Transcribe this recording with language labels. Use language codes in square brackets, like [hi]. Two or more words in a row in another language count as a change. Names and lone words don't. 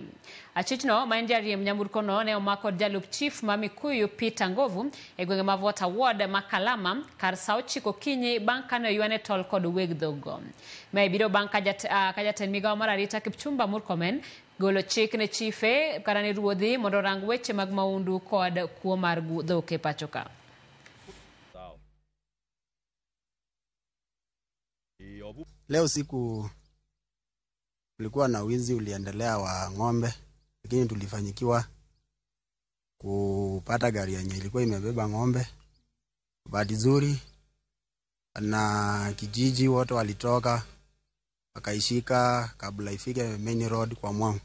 [luo] Achichno ma en jariemb nyamburkono ne omak kod jalup chief ma Mikuyu Peter Ngovu e gwenge ma Vota Ward ma Kalama kar saa 9 okinyi bang' kane oywane tol kod weg dhoggo. Mae biro bang' ka jatend migawo mar arita Kipchumba Murkomen golo chik ne chife kata ne ruodhi mondo rang weche mag maundu kod kuo mar dhok e pachoka. [sw] Leo siku kulikuwa na wizi uliendelea wa ng'ombe, lakini tulifanyikiwa kupata gari yenye ilikuwa imebeba ng'ombe. Bahati nzuri na kijiji wote walitoka wakaishika kabla ifike [en] main road [sw] kwa Mwangu.